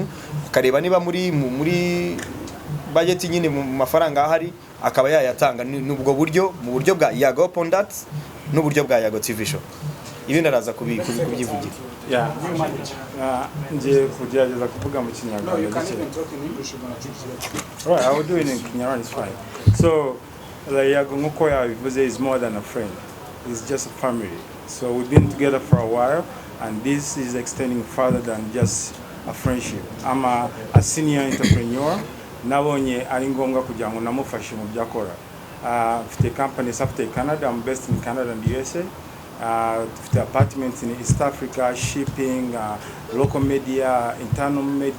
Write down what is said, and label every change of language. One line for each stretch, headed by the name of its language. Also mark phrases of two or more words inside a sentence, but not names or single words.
Kinyarwanda: Akareba niba muri budget nyine mu mafaranga ahari akaba yayatanga. N'ubwo buryo mu buryo bwa Yago Pondat n'uburyo bwa Yago TV show. Ibindi araza kubyivugira. Yeah. Nje kugerageza kuvuga mu Kinyarwanda.
English: Right, I will do it in Kinyarwanda, it's fine. So,
Kinyarwanda: Yago nkuko yabivuze
English: is more than a friend. It's just a family. So we've been together for a while, and this is extending further than just a friendship. I'm a senior entrepreneur.
Kinyarwanda: Nabonye ari ngombwa kugira ngo namufashe mu byakora. Mfite company Saftech Canada.
English: I'm based in Canada and USA. dufite apartments in East Africa, shipping, local media, internal media.